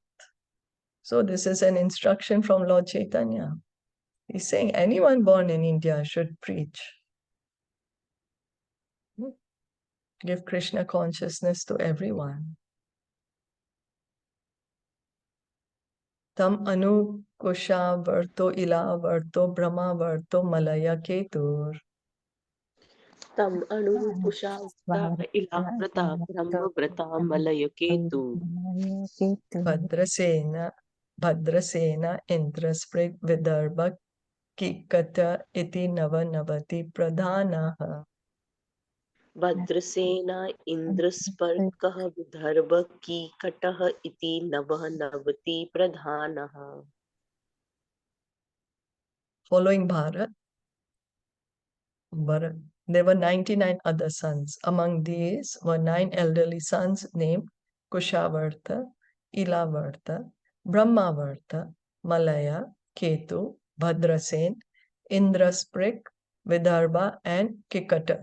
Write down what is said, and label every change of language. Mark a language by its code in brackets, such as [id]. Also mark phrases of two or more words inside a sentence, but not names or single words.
[en] So this is an instruction from Lord Chaitanya. He's saying anyone born in India should preach. Give Krishna consciousness to everyone. [sa] Tam anu kusha varto ila varto brahma varto malaya ketur. Tam anu kushavta ilavrata brahmavrata malaya ketu. Bhadrasena Indrasprit Vidarbha Kikata iti Navanavati Pradhanaha. Bhadrasena Indrasparkah Vidarbha Kikatah iti Navati Pradhanaha. [en] Following Bharat, there were 99 other sons. Among these were 9 elderly sons named Kushavarta, Ilavarta, Brahmavarta, Malaya, Ketu, Bhadrasen, Indrasprik, Vidarbha, and Kikata.